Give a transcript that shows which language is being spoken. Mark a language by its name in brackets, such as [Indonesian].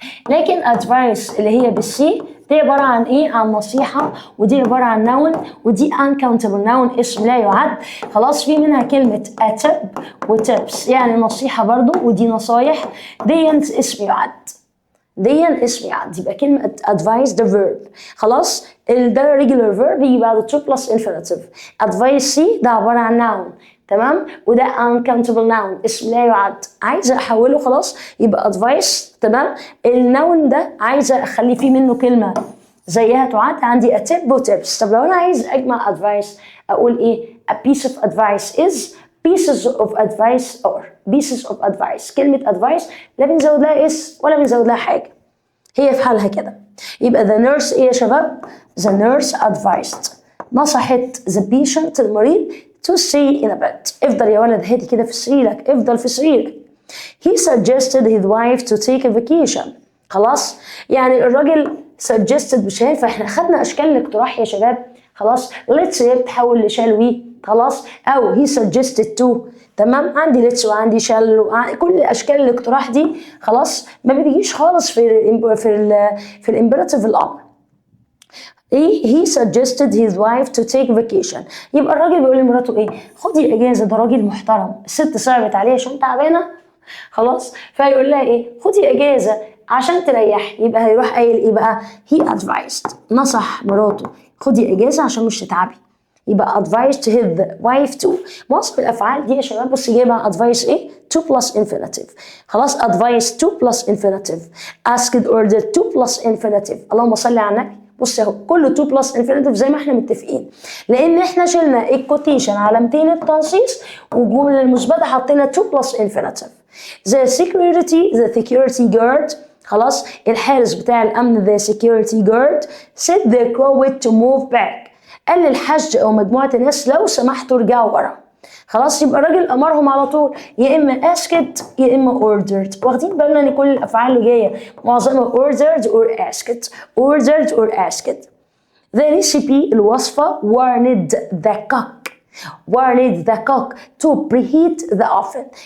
[Arabic] لكن advice اللي هي بالسي دي عبارة عن ايه؟ عن نصيحة، ودي عبارة عن noun، ودي [English] uncountable noun [Arabic] اسم لا يعد. خلاص في منها كلمة [English] a tip و tips [Arabic] يعني نصيحة برضو ودي نصايح. دي اسم يعد، دي اسم يعد. يبقى كلمة advice ده verb. خلاص ده [English] regular verb [Arabic] يجي بعد [English] to plus infinitive. [Arabic] advice ده عبارة عن noun تمام، وده [English] uncountable noun [Arabic] اسم لا يعد. عايزه احوله خلاص يبقى advice تمام. النون ده عايزه اخلي فيه منه كلمه زيها تعد، عندي a tip و tips. طب لو انا عايز اجمع [English] advice اقول ايه؟ a piece of advice is pieces of advice or pieces of advice. [Arabic] كلمه advice لا بنزود لها اس ولا بنزود لها حاجه، هي في حالها كده. [English] يبقى the nurse ايه يا شباب؟ the nurse advised [Arabic] نصحت [English] the patient [Arabic] المريض [English] to stay in a bed. [Arabic] افضل يا ولد هادي كده في سريرك، افضل في سريرك. [English] He suggested his wife to take a vacation. [Arabic] خلاص يعني الراجل suggested مش هينفع، احنا خدنا اشكال الاقتراح يا شباب. خلاص let's هي بتحول لشال وي خلاص، او [English] he suggested to [Arabic] تمام. عندي let's وعندي shall كل اشكال الاقتراح دي خلاص ما بتجيش خالص في الامبيراتيف الامر. [English] He suggested his wife to take vacation. [Arabic] يبقى الراجل بيقول لمراته ايه؟ خدي اجازه، ده راجل محترم. الست صعبت عليه عشان تعبانه خلاص، فيقول لها ايه؟ خدي اجازه عشان تريحي. يبقى هيروح قايل ايه بقى؟ [English] he advised [Arabic] نصح مراته خدي اجازه عشان مش تتعبي. [English] يبقى advised his wife to. [Arabic] معظم الافعال دي يا شباب بص جايبها advice ايه؟ [English] to plus infinitive. [Arabic] خلاص [English] advice to plus infinitive، asked ordered to plus infinitive. [Arabic] اللهم صل على النبي. بص اهو كله 2 بلس انفينيتيف زي ما احنا متفقين، لان احنا شلنا الكوتيشن علامتين التنصيص والجمله المثبته حطينا 2 بلس انفينيتيف. [English] the security guard [Arabic] خلاص الحارس بتاع الامن [English] the security guard said the crowd to move back. [Arabic] قال للحشد او مجموعه الناس لو سمحتوا ارجعوا ورا. خلاص يبقى الراجل امرهم على طول يا اما [English] asked [Arabic] يا اما [English] ordered. [Arabic] واخدين بالنا ان كل الافعال اللي جايه معظمها [English] ordered or asked ordered or asked. the recipe [Arabic] الوصفه [English] warned the cook to preheat the oven.